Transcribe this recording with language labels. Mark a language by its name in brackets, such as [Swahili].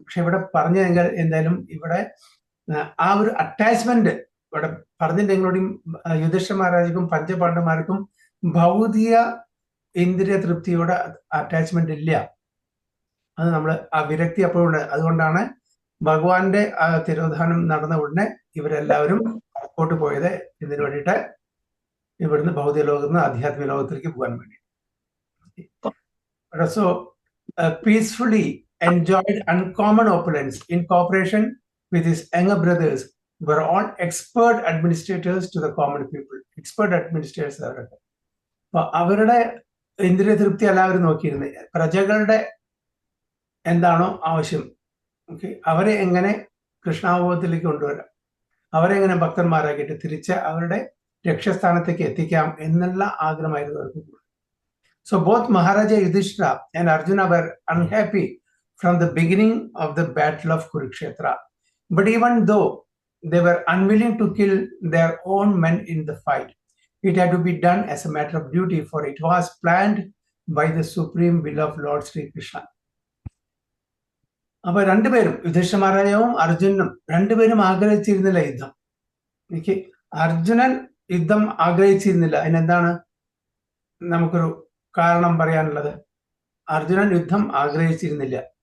[Malayalam] പക്ഷെ ഇവിടെ പറഞ്ഞെങ്കിൽ എന്തായാലും ഇവിടെ ആ ഒരു അറ്റാച്ച്മെന്റ് ഇവിടെ പറഞ്ഞിട്ടുണ്ടെങ്കിലും യുധിഷ്ഠിര മഹാരാജക്കും പഞ്ചപാണ്ഡവന്മാർക്കും ഭൗതിക ഇന്ദ്രിയ തൃപ്തിയോടെ അറ്റാച്ച്മെന്റ് ഇല്ല. അത് നമ്മൾ ആ വിരക്തി അപ്പോഴുണ്ട്. അതുകൊണ്ടാണ് ഭഗവാന്റെ ആ തിരോധാനം നടന്ന ഉടനെ ഇവരെല്ലാവരും പുറത്തോട്ട് പോയത് ഇതിനു വേണ്ടിയിട്ട്, ഇവിടുന്ന് ഭൗതിക ലോകത്ത് നിന്ന് ആധ്യാത്മിക ലോകത്തിലേക്ക് പോകാൻ വേണ്ടി. [English] So peacefully enjoyed uncommon opulence in cooperation with his younger brothers were all expert administrators to the common people. Expert administrators [Malayalam] അവരൊക്കെ. അപ്പൊ അവരുടെ ഇന്ദ്രിയ തൃപ്തി എല്ലാവരും നോക്കിയിരുന്നത് പ്രജകളുടെ എന്താണോ ആവശ്യം, ഓക്കെ, അവരെ എങ്ങനെ കൃഷ്ണാവബോധത്തിലേക്ക് കൊണ്ടുവരാം, അവരെ എങ്ങനെ ഭക്തന്മാരാക്കിയിട്ട് തിരിച്ച് അവരുടെ ലക്ഷ്യസ്ഥാനത്തേക്ക് എത്തിക്കാം എന്നുള്ള ആഗ്രഹമായിരുന്നു അവർക്ക്. [English] So both Maharaja Yudhishthira and Arjuna were unhappy from the beginning of the battle of Kurukshetra. But even though they were unwilling to kill their own men in the fight, it had to be done as a matter of duty, for it was planned by the supreme will of Lord Sri Krishna. [Malayalam] അപ്പൊ രണ്ടുപേരും, യുധിഷ്ഠിര മഹാരാജാവും അർജുനനും രണ്ടുപേരും ആഗ്രഹിച്ചിരുന്നില്ല യുദ്ധം. എനിക്ക് അർജുനൻ യുദ്ധം ആഗ്രഹിച്ചിരുന്നില്ല. അതിനെന്താണ് നമുക്കൊരു കാരണം പറയാനുള്ളത്? അർജുനൻ യുദ്ധം ആഗ്രഹിച്ചിരുന്നില്ല.